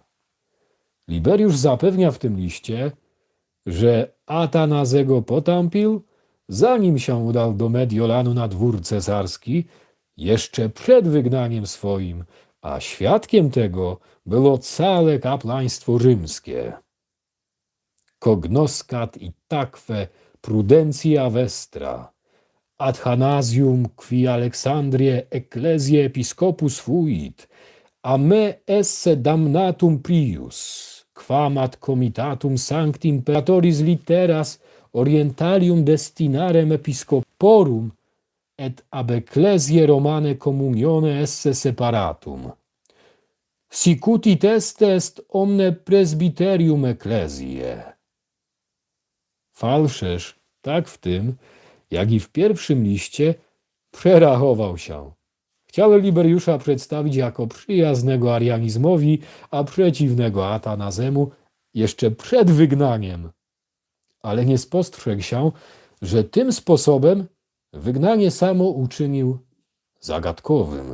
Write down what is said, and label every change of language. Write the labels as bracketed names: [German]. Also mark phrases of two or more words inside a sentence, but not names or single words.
[Polish] Liberiusz zapewnia w tym liście, że Atanazego potępił, zanim się udał do Mediolanu na dwór cesarski, jeszcze przed wygnaniem swoim, a świadkiem tego było całe kapłaństwo rzymskie. [Latin] Cognoscat itaque prudentia vestra, Athanasium qui Alexandrie ecclesiae episcopus fuit, a me esse damnatum prius, quam ad comitatum sancti imperatoris litteras orientalium destinarem episcoporum et ab ecclesiae Romane communione esse separatum. Sic ut est omne presbyterium ecclesiae. [Polish] Falszerz, tak w tym, jak i w pierwszym liście, przerachował się. Chciał Liberiusza przedstawić jako przyjaznego arianizmowi, a przeciwnego Atanazemu jeszcze przed wygnaniem. Ale nie spostrzegł się, że tym sposobem wygnanie samo uczynił zagadkowym.